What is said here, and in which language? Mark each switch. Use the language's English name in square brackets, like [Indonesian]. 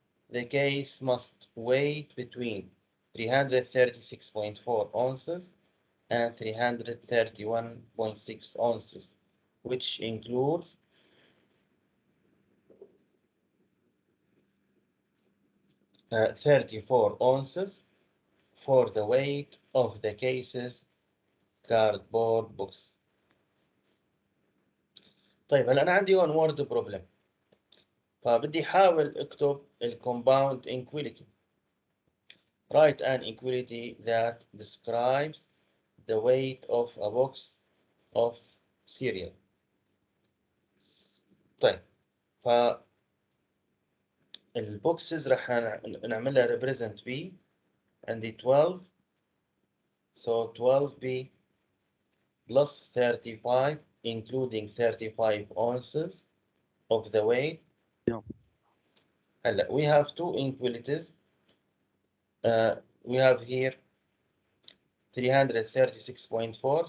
[English] The case must weigh between 336.4 ounces and 331.6 ounces, which includes 34 ounces for the weight of the case's cardboard box. [Arabic] طيب هلا أنا عندي هون word problem، فبدي أحاول أكتب compound inequality. [English] Write an equality that describes the weight of a box of cereal. [Arabic] طيب ف البوكسز رح نعملها represent ب. عندي 12 [English] So 12B plus 35, including 35 ounces of the weight. Yeah. We have two inequalities. We have here 336.4.